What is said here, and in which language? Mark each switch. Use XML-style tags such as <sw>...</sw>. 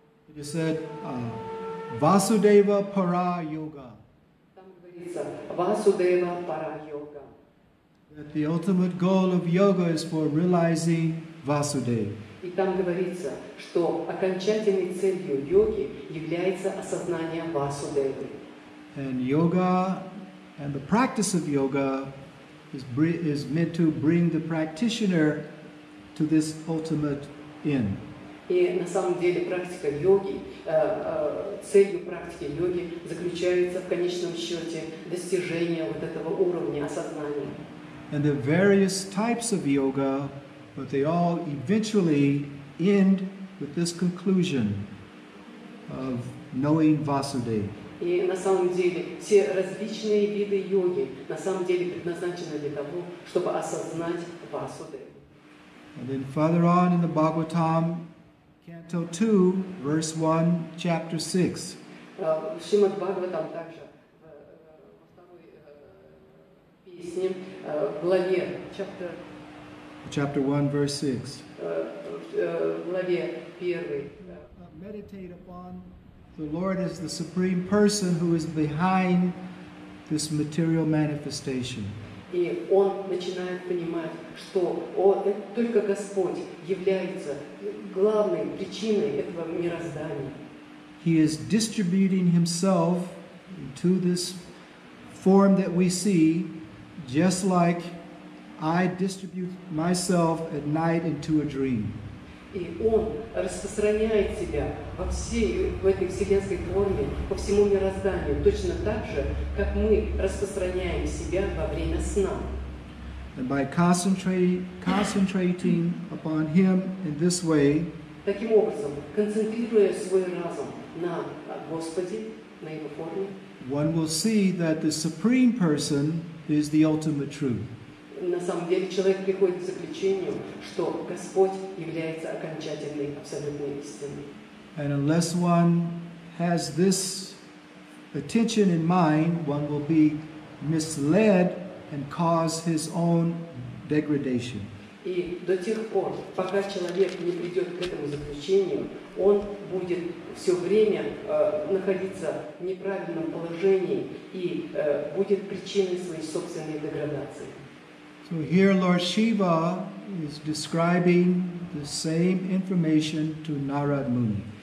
<en>It is said, Vasudeva Para Yoga.</en> <ru>Там говорится Vasudeva Para Yoga.</ru> <en>That the ultimate goal of yoga is for realizing Vasudeva.</en> <ru>И там говорится, что окончательной целью йоги является осознание Васудевы.</ru> <en>And yoga and the practice of yoga is meant to bring the practitioner to this ultimate end.</en> <ru>И на самом деле практика йоги, целью практики йоги заключается в конечном счете достижение вот этого уровня осознания.</ru> <en>And there are various types of yoga, but they all eventually end with this conclusion of knowing Vasudeva.</en> <ru>И на самом деле все различные виды йоги на самом деле предназначены для того, чтобы осознать Васудеву.</ru> <en>And then further on in the Bhagavatam, Canto 2, verse 1, chapter 6.</en> <ru>Шримад Бхагаватам также во второй песне, в главе,</ru> <en>Chapter 1, verse 6.</en> <ru>Главе 1.</ru> <en>Meditate upon the Lord as the Supreme Person who is behind this material manifestation.</en> <ru>И он начинает понимать, что только Господь является главной причиной этого мироздания.</ru> <en>He is distributing himself into this form that we see, just like I distribute myself at night into a dream.</en> <ru>И он распространяет себя в этой вселенской форме по всему мирозданию, точно так же, как мы распространяем себя во время сна.</ru> <en>And by concentrating upon him in this way,</en> <ru>Таким образом, концентрируя свой разум на Господе, на Его форме,</ru> <en>one will see that the Supreme Person is the ultimate truth.</en> <ru>на самом деле человек приходит к заключению, что Господь является окончательной абсолютной истиной.</ru> <en>And unless one has this attention in mind, one will be misled and cause his own degradation.</en> <ru>И до тех пор, пока человек не придет к этому заключению, он будет все время находиться в неправильном положении и будет причиной своей собственной деградации.</ru> <en>So here Lord Shiva is describing the same information to Narad Muni.</en>